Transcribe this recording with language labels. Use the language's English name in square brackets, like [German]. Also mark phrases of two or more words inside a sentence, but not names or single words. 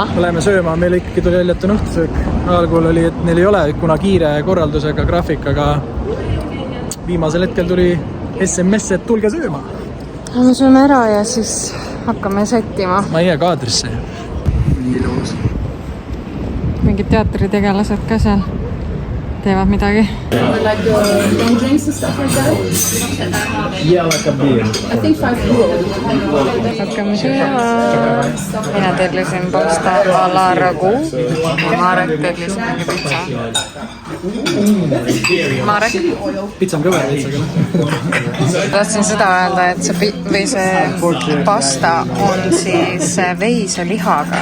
[Estonian] Me läheme sööma, meil ikkagi tuli väljatun õhtusöök. Algul oli, et neil ei ole, kuna kiire korraldusega, graafikaga. Viimasel hetkel tuli SMS, et tulge sööma. Me sööme ära ja siis hakkame sättima. Ma ei jää kaadrisse. Ilus. Mingid teatritegelased ka seal teevad midagi. [English] Like long drinks and stuff like that? Yeah, like a beer. I think 5 euros. [Estonian] Hakkame sööma. Mina tellisin pasta a la ragu. Marek tellis mingi pitsa. Marek? Pitsa on kõver pitsaga. Tahtsin seda öelda, et see pasta on siis veiselihaga.